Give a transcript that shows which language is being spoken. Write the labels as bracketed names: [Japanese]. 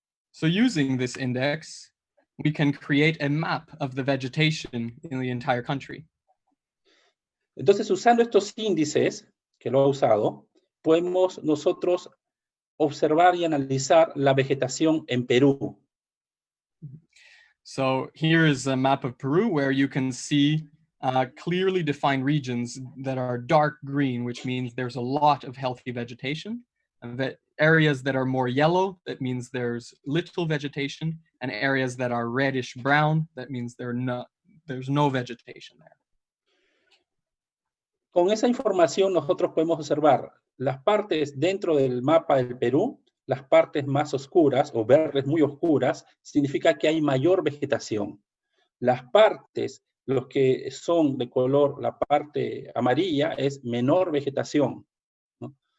[English] So using this index, we can create a map of the vegetation in the entire country. [Spanish] Entonces, usando estos índices que lo he usado, podemos nosotros observar y analizar la vegetación en Perú. [English] So here is a map of Peru where you can see clearly defined regions that are dark green, which means there's a lot of healthy vegetation. And that areas that are more yellow, that means there's little vegetation, and areas that are reddish brown, that means there's no vegetation there. [Spanish] Con esa información nosotros podemos observar las partes dentro del mapa del Perú, las partes más oscuras o verdes muy oscuras, significa que hay mayor vegetación. Las partes, los que son de color, la parte amarilla, es menor vegetación, ¿no?